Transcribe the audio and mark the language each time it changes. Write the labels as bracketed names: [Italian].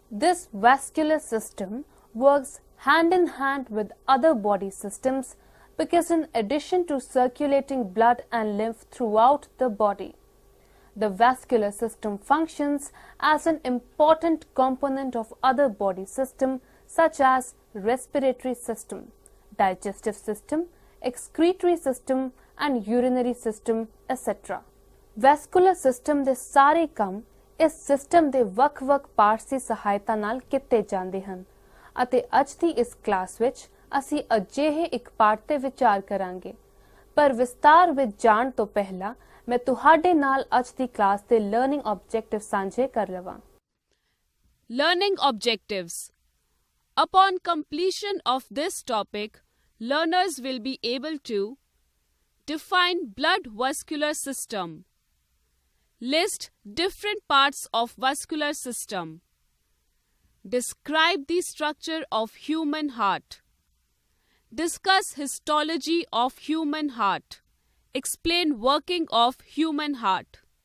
[English] This vascular system works hand in hand with other body systems because in addition to circulating blood and lymph throughout the body, the vascular system functions as an important component of other body systems such as respiratory system, digestive system, excretory system and urinary system, etc. [Punjabi] Vascular system ਦੇ ਸਾਰੇ ਕੰਮ ਇਸ system ਦੇ ਵੱਖ-ਵੱਖ parts ਦੀ ਸਹਾਇਤਾ ਨਾਲ ਕੀਤੇ ਜਾਂਦੇ ਹਨ ਅਤੇ ਅੱਜ ਦੀ ਇਸ ਕਲਾਸ ਵਿੱਚ ਅਸੀਂ ਅਜਿਹੇ ਇੱਕ ਪਾਰਟ ਤੇ ਵਿਚਾਰ ਕਰਾਂਗੇ। ਪਰ ਵਿਸਤਾਰ ਵਿੱਚ ਜਾਣ ਤੋਂ ਪਹਿਲਾਂ ਮੈਂ ਤੁਹਾਡੇ ਨਾਲ ਅੱਜ ਦੀ ਕਲਾਸ ਦੇ ਲਰਨਿੰਗ ਆਬਜੈਕਟਿਵ ਸਾਂਝੇ ਕਰ ਲਵਾਂ। [English] Learning objectives. Upon completion of this topic, learners will be able to define blood vascular system, list different parts of vascular system, describe the structure of human heart, discuss histology of human heart, explain working of human heart.